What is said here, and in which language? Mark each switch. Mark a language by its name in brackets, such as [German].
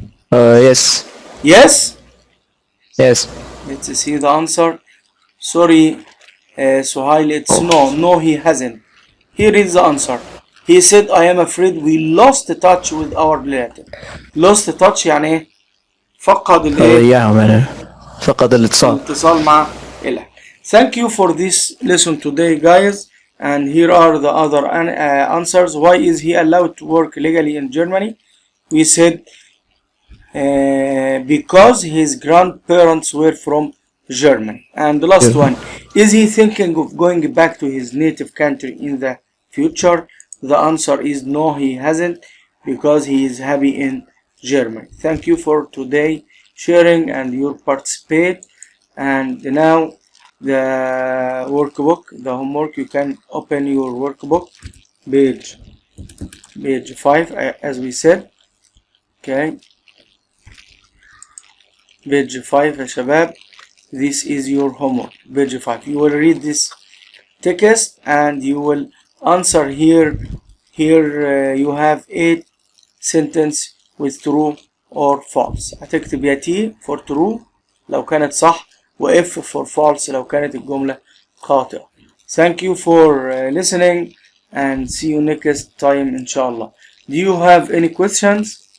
[English] Yes. Yes? Yes. Let's see the answer. Sorry, Suhail, it's no. No, he hasn't. Here is the answer. He said, I am afraid we lost touch with our relative. Lost touch [Arabic] يعني ايه؟ فقد الايه؟ فقد الاتصال مع إله. [English] Thank you for this lesson today, guys. And here are the other answers. Why is he allowed to work legally in Germany? We said because his grandparents were from Germany. And the last one, is he thinking of going back to his native country in the future? The answer is no, he hasn't, because he is happy in Germany. Thank you for today sharing and your participate. And now the workbook, the homework, you can open your workbook, page 5, as we said. Okay, page 5 [Arabic] يا شباب. [English] This is your homework, page 5. You will read this text and you will answer here. You have 8 sentences with true or false. [Arabic] هتكتب يا [English] T for true [Arabic] لو كانت صح و [English] F for false [Arabic] لو كانت الجملة خاطئة. [English] Thank you for listening and see you next time inshallah. Do you have any questions?